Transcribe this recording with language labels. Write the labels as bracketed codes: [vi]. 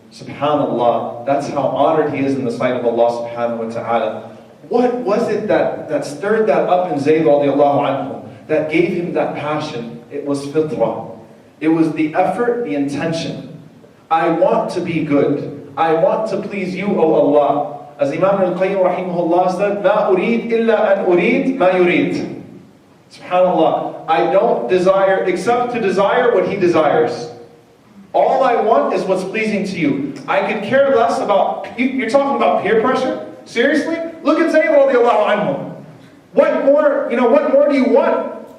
[en] SubhanAllah, that's how honored he is in the sight of Allah subhanahu wa ta'ala. What was it that stirred that up in Zayd radiallahu anhu, that gave him that passion? It was fitrah. It was the effort, the intention. I want to be good. I want to please you, O Allah. As Imam al-Qayyim rahimahullah said, [ar] مَا أُرِيد إِلَّا أَنْ أُرِيد مَا يُرِيد. [en] SubhanAllah, I don't desire except to desire what he desires. want is what's pleasing to you. I could care less about, you're talking about peer pressure? Seriously? Look at Zayd radiallahu anhu. What more do you want?